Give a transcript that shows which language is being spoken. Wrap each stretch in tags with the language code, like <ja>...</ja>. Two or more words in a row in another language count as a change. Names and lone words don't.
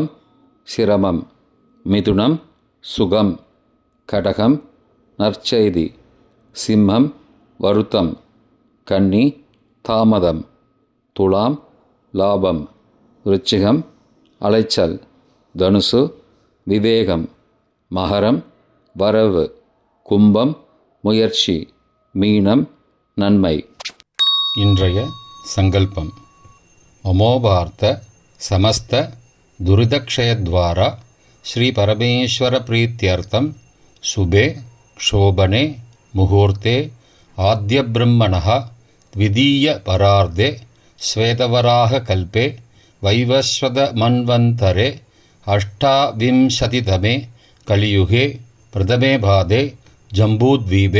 <ta>சிரமம், மிதுனம் சுகம், கடகம் நற்செய்தி, சிம்மம் வருத்தம், கன்னி தாமதம், துலாம் லாபம், விருச்சிகம் அலைச்சல், தனுசு விவேகம், மகரம் வரவு, கும்பம் முயற்சி, மீனம் நன்மை. இன்றைய சங்கல்பம்</ta> <sa>अमोभार्थ समस्त दुरितक्षयद्वारा श्रीपरमेश्वरप्रीत्यर्थं शुभे क्षोभने मुहूर्ते आद्यब्रह्मणः द्वितीयपरार्धे श्वेतवराहकल्पे वैवस्वतमन्वन्तरे अष्टाविंशतितमे कलियुगे प्रथमे पादे जम्बूद्वीपे</sa>